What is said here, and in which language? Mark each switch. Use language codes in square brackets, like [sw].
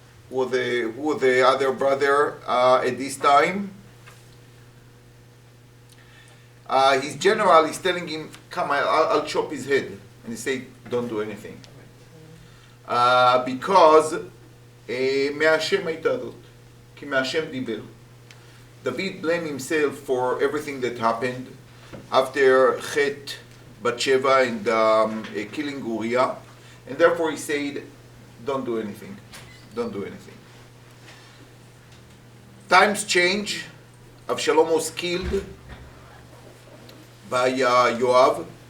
[en] Who was the other brother at this time? His general is telling him, come, I'll chop his head. And he said, don't do anything. [he] Because מהשם הייתה זאת, כי מהשם דיבר. [en] David blamed himself for everything that happened after Chet Bathsheba and killing Uriah. And therefore he said, don't do anything. Don't do anything. Times change. Avshalom was killed by Yoav.